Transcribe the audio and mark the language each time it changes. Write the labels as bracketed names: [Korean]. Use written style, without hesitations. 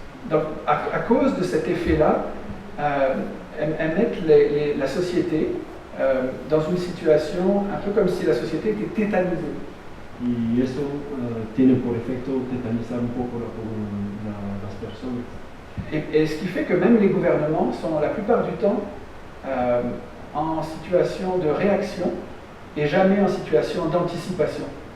[French] Donc, à cause de cet effet-là, elles mettent la société dans une situation un peu comme si la société était tétanisée. [Spanish] Y eso tiene por efecto tetanizar un poco las personas. [French] Et ce qui fait que même les gouvernements sont la plupart du temps en situation de réaction et jamais en situation d'anticipation.